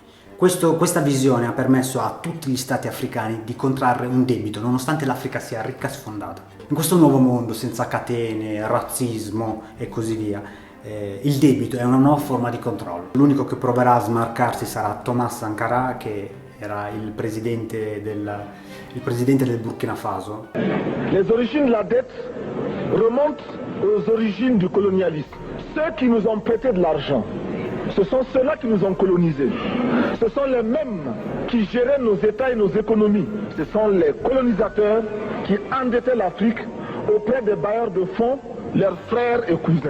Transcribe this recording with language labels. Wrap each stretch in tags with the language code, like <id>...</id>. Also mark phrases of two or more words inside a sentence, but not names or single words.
<it>Questa visione ha permesso a tutti gli stati africani di contrarre un debito, nonostante l'Africa sia ricca e sfondata. In questo nuovo mondo, senza catene, razzismo e così via, il debito è una nuova forma di controllo. L'unico che proverà a smarcarsi sarà Thomas Sankara, che era il presidente del Burkina Faso.</it> <fr>Les origines de la dette remontent aux origines du colonialisme. Ceux qui nous ont prêté de l'argent, ce sont ceux-là qui nous ont colonisés. Ce sont les mêmes qui géraient nos États et nos économies. Ce sont les colonisateurs qui endettaient l'Afrique auprès des bailleurs de fonds, leurs frères et cousins.</fr>